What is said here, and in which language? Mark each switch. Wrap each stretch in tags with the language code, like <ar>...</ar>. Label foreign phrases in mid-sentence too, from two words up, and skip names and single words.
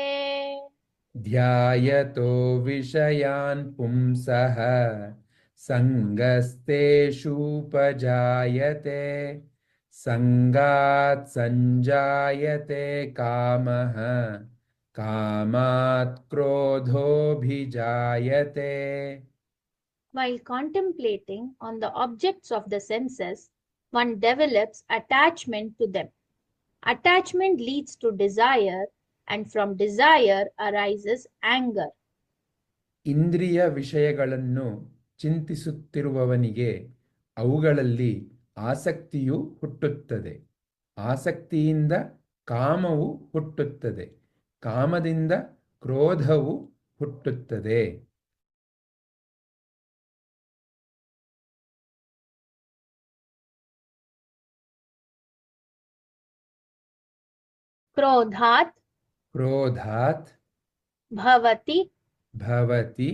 <sa>ध्यायतो विषयान् पुंसः सङ्गस्तेषूपजायते सङ्गात् सञ्जायते कामः कामात् क्रोधोऽभिजायते</sa> <en>While contemplating on the objects of the senses, one develops attachment to them. Attachment leads to desire, and from desire arises anger.</en> <kn>ಇಂದ್ರಿಯ ವಿಷಯಗಳನ್ನು ಚಿಂತಿಸುತ್ತಿರುವವನಿಗೆ ಅವುಗಳಲ್ಲಿ ಆಸಕ್ತಿಯು ಹುಟ್ಟುತ್ತದೆ. ಆಸಕ್ತಿಯಿಂದ ಕಾಮವು ಹುಟ್ಟುತ್ತದೆ. ಕಾಮದಿಂದ ಕ್ರೋಧವು ಹುಟ್ಟುತ್ತದೆ.</kn> <sa>क्रोधात् क्रोधात् भवति भवति</sa>